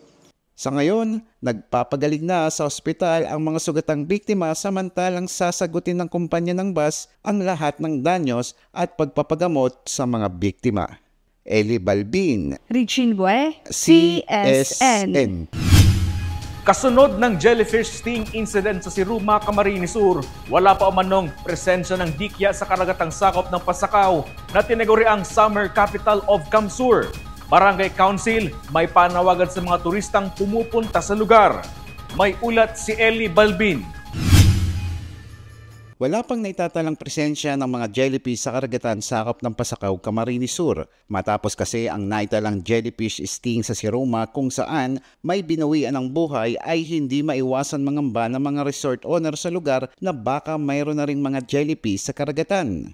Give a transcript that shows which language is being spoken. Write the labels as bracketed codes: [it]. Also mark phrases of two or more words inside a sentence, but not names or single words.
[tl] Sa ngayon, nagpapagaling na sa ospital ang mga sugatang biktima samantalang sasagutin ng kumpanya ng bus ang lahat ng danyos at pagpapagamot sa mga biktima. Eli Balbin, Regine Bue, CSN. Kasunod ng [en] jellyfish sting incident [tl] sa Siruma, Camarines Sur, wala pa umanong presensya ng dikya sa karagatang sakop ng Pasakaw na tinaguriang Summer Capital of Camsur. Barangay Council may panawagan sa mga turistang pumupunta sa lugar. May ulat si Eli Balbin. Wala pang naitatalang presensya ng mga jellyfish sa karagatan sakop ng Pasakaw, Camarines Sur. Matapos kasi ang naitalang [en] jellyfish sting [tl] sa Siruma kung saan may binawian ng buhay ay hindi maiwasan mangamba ng mga [en] resort owner [tl] sa lugar na baka mayroon na ring mga jellyfish sa karagatan.